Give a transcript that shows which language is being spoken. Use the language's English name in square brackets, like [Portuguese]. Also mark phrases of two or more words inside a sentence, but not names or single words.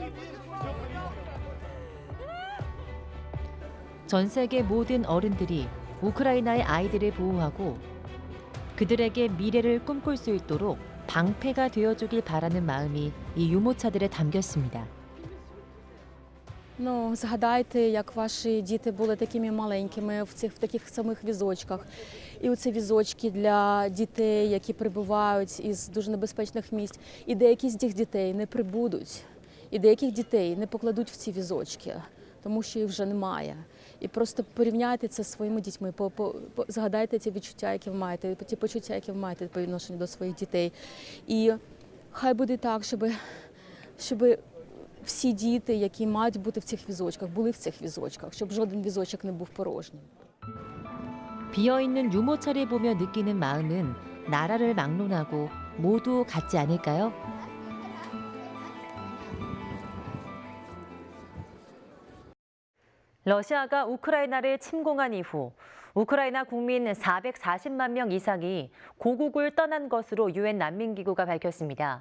[Korean] 전 세계 모든 어른들이 우크라이나의 아이들을 보호하고 그들에게 미래를 꿈꿀 수 있도록 방패가 되어주길 바라는 마음이 이 유모차들에 담겼습니다. [Ukrainian] Ну, згадайте, як ваші діти були такими маленькими в таких самих візочках. І оці візочки для дітей, які прибувають із дуже небезпечних місць. І деякі з цих дітей не прибудуть. І деяких дітей не покладуть в ці візочки, тому що їх вже немає. І просто порівняйте це зі своїми дітьми, згадайте ті відчуття, які ви маєте, ті почуття, які ви маєте по відношенню до своїх дітей. І хай буде так, щоб всі діти, які мають бути в цих візочках, були в цих візочках, щоб жоден візочок не був порожнім. [Korean] 비어있는 유모차를 보며 느끼는 마음은 나라를 막론하고 모두 같지 않을까요? 러시아가 우크라이나를 침공한 이후 우크라이나 국민 440만 명 이상이 고국을 떠난 것으로 유엔 난민기구가 밝혔습니다.